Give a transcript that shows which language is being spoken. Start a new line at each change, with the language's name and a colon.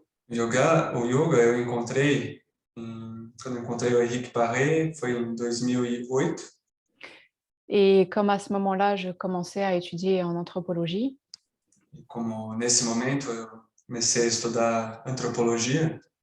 Portuguese: O yoga eu encontrei, quando eu encontrei o Henrique Barret, foi em 2008.
French: Et comme à ce moment-là, je commençais à étudier en anthropologie,
Portuguese: E como nesse momento eu comecei a estudar antropologia,